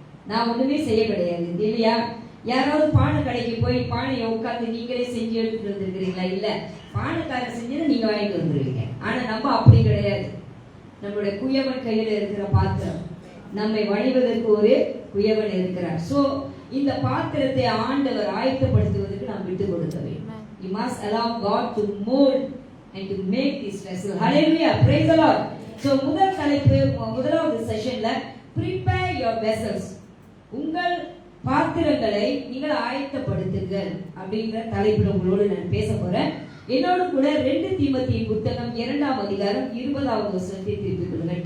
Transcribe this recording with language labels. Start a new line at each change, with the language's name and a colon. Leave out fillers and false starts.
Tamil: நான் ஒண்ணுமே செய்ய கிடையாது இல்லையா? யாராவது பானை கடைக்கு போய் பானையை உட்கார்ந்து நீங்களே செஞ்சு எடுத்துட்டு வந்திருக்கிறீங்களா? இல்ல, பானைக்காரர் செஞ்சதை நீங்க வாங்கிட்டு வந்துருவீங்க. ஆனா நம்ம அப்படி கிடையாது. நம்மளுடைய குயவன் கையில இருக்கிற பாத்திரம், நம்மை வணிவதற்கு ஒரு குயவன் இருக்கிறார். சோ இந்த பாத்திரத்தை ஆண்டவர் ஆயத்தப்படுத்துவதற்கு நாம் விட்டு கொடுக்க வேண்டும்.
English: You must allow God to mold and to make this vessel. Hallelujah. Praise the Lord.
Tamil: So முதல் தலைப்பு, முதலாவது செஷன்ல
English: prepare your vessels.
Tamil: உங்கள் பாத்திரங்களை நீங்கள் ஆயத்தப்படுத்துங்கள் அப்படிங்கிற தலைப்பில் உங்களோடு நான் பேச போறேன். என்னோடு கூட 2 தீமோத்தேயு புத்தகம் 2ஆம் அதிகாரம் 20வது வசனத்தை திருப்பிக் கொள்ளுங்கள்.